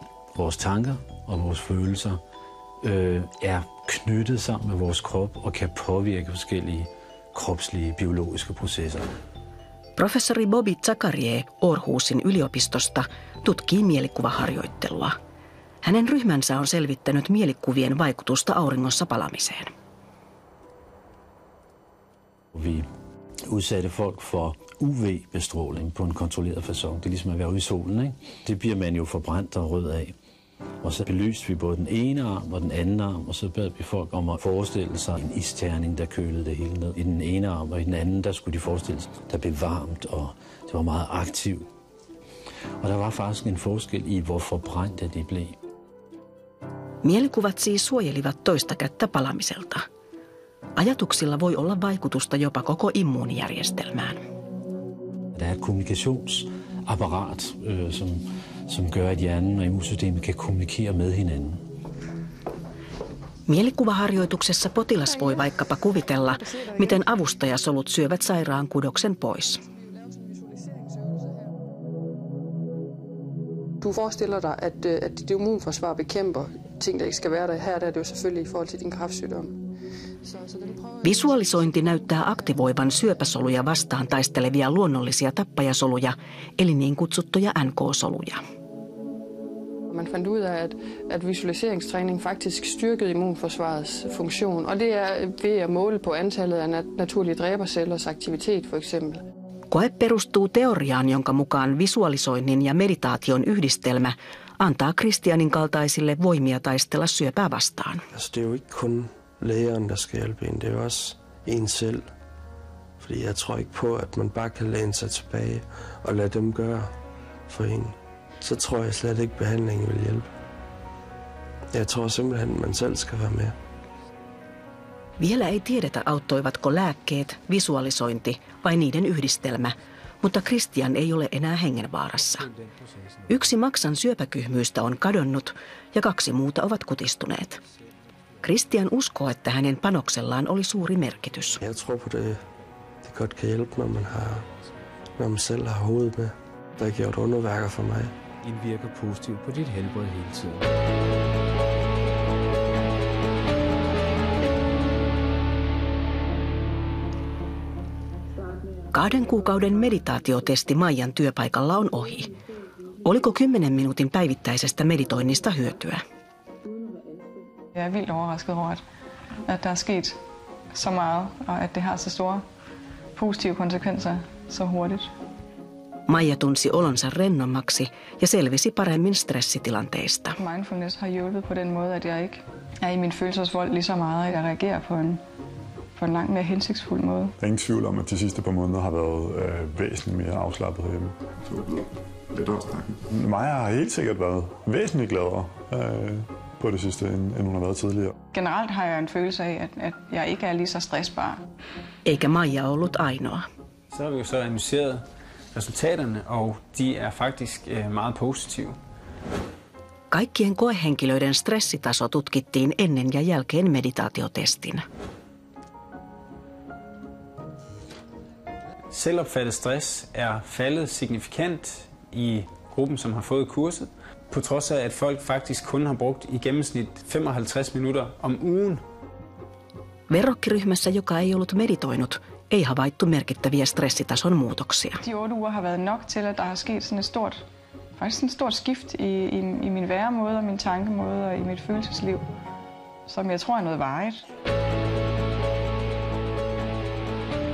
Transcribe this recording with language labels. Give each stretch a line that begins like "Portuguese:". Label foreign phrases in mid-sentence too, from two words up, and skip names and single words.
Danish: Vores tanker og vores følelser er knyttet sammen med vores krop og kan påvirke forskellige kropslige biologiske processer.
Finnish: Professori Bobby Zakarie Aarhusin yliopistosta tutkii mielikuvaharjoittelua. Hänen ryhmänsä on selvittänyt mielikuvien vaikutusta auringossa palamiseen.
Danish: Vi udsatte folk for UV-bestråling på en kontrolleret façon. Det er ligesom at være ude i solen, ikke? Det bliver man jo forbrændt og rød af. Og så belyste vi både den ene arm og den anden arm, og så bad vi folk om at forestille sig en isterning, der kølede det hele ned. I den ene arm og i den anden, der skulle de forestille sig, der blev varmt, og det var meget aktivt. Og der var faktisk en forskel i, hvor forbrændte de blev.
Finnish: Mielikuvat siis suojelivat toista kättä palamiselta. Ajatuksilla voi olla vaikutusta jopa koko immuunijärjestelmään.
Danish: Der er et kommunikationsapparat, som gør, at hjernen og immunsystemet kan kommunikere med hinanden.
Finnish: Mielikuvaharjoituksessa potilas voi vaikkapa kuvitella, miten avustajasolut syövät sairaan kudoksen pois.
Danish: Du forestiller dig, at dit immunforsvar bekæmper ting, der ikke skal være der. Her er det jo selvfølgelig i forhold til din kræftsygdom.
Finnish: Visualisointi näyttää aktivoivan syöpäsoluja vastaan taistelevia luonnollisia tappajasoluja, eli niin kutsuttuja NK-soluja.
Danish: Man fandt ud af, at visualiseringstræning faktisk styrkede immunforsvarets funktion, og det er ved at måle på antallet af naturlige dræbercellers aktivitet for eksempel.
Finnish: Koe perustuu teoriaan, jonka mukaan visualisoinnin ja meditaation yhdistelmä antaa Christianin kaltaisille voimia taistella syöpää vastaan.
Danish: Altså, det er jo ikke kun lægeren, der skal hjælpe en, det er jo også en selv. Fordi jeg tror ikke på, at man bare kan læne sig tilbage og lade dem gøre for en. Så tror jeg slet ikke, behandlingen vil hjælpe. Jeg tror simpelthen, at man selv skal være med.
Finnish: Vielä ei tiedetä, auttoivatko lääkkeet, visualisointi vai niiden yhdistelmä, mutta Christian ei ole enää hengenvaarassa. Yksi Maksan syöpäkyhmyistä on kadonnut ja 2 muuta ovat kutistuneet. Christian uskoo, että hänen panoksellaan oli suuri merkitys.
Danish: Jeg tror på det godt kan hjælpe, når man selv har hovedet med. Der har gjort underværker for mig. Indvirker positivt på dit helbred hele tiden.
Finnish: Kahden kuukauden meditaatiotesti Maijan työpaikalla on ohi. Oliko 10 minuutin päivittäisestä meditoinnista hyötyä?
Danish: Jeg er vildt overrasket over, at der er sket så meget, og at det har så store positive konsekvenser så hurtigt.
Finnish: Maija tunsi olonsa rennommaksi ja selvisi paremmin stressitilanteista.
Danish: Mindfulness har hjulpet på den måde, at jeg ikke er i min følelsesvold lige så meget, at jeg reagerer på en langt mere hensigtsfuld måde. Der er ingen tvivl om, at de sidste par måneder har været væsentligt mere afslappet herhjemme. Så er blevet lettere snakken. Maja har helt sikkert været væsentligt gladere på det sidste, end hun har været tidligere. Generelt har jeg en følelse af, at jeg ikke er lige så stressbar.
Finnish: Eikä Maija ollut ainoa.
Danish: Så har vi jo så analyseret resultaterne, og de er faktisk meget positive.
Finnish: Kaikkien koehenkilöiden stressitaso tutkittiin ennen ja jälkeen meditaatiotestin.
Danish: Selvopfattet stress er faldet signifikant i gruppen, som har fået kurset, på trods af, at folk faktisk kun har brugt i gennemsnit 55 minutter om ugen.
Finnish: Verrokkiryhmässä, joka ei ollut meditoinut, ei havaittu merkittäviä stressitason muutoksia.
Danish: De 8 uger har været nok til, at der har sket sådan et stort skift i min væremåde og min tankemåde og i mit følelsesliv, som jeg tror er noget varigt.